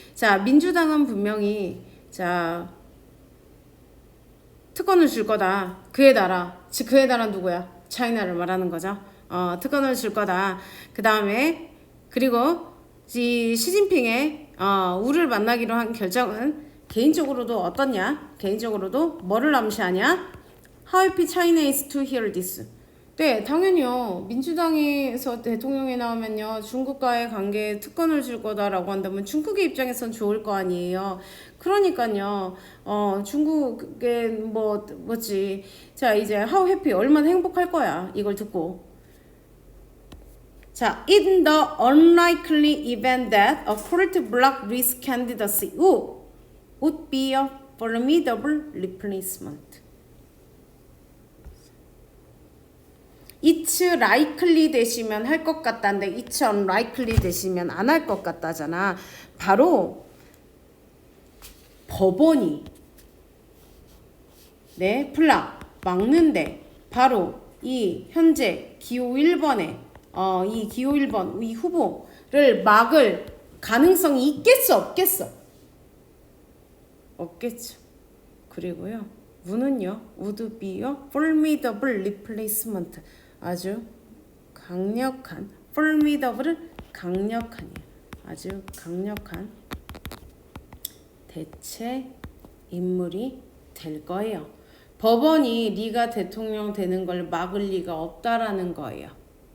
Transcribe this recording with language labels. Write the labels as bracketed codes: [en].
[ko] 자, 민주당은 분명히 자, 특권을 줄 거다. 그의 나라, 즉 그의 나라 누구야? 차이나를 말하는 거죠. 특권을 줄 거다. 그 다음에 그리고 이 시진핑의 우를 만나기로 한 결정은 개인적으로도 어떻냐? 개인적으로도 뭐를 암시하냐? [en] How happy China is to hear this. [ko] 네, 당연히요. 민주당에서 대통령이 나오면요, 중국과의 관계에 특권을 줄 거다라고 한다면 중국의 입장에선 좋을 거 아니에요. 그러니까요, 중국의 자, 이제 [en] how happy, [ko] 얼마나 행복할 거야, 이걸 듣고. [en] 자, in the unlikely event that a court block Lee's candidacy would be a formidable replacement. It's likely [ko] 되시면 할 것 같다는데 [en] it's unlikely [ko] 되시면 안 할 것 같다잖아. 바로 법원이 플라 막는데 바로 이 현재 기호 1번에 이 기호 1번 이 후보를 막을 가능성이 있겠어, 없겠어? 없겠죠. 그리고요, would는요, would be요, [en] formidable replacement. [ko] 아주 강력한, formidable은 강력한이에요. 아주 강력한 대체 인물이 될 거예요. 법원이 네가 대통령 되는 걸 막을 리가 없다라는 거예요.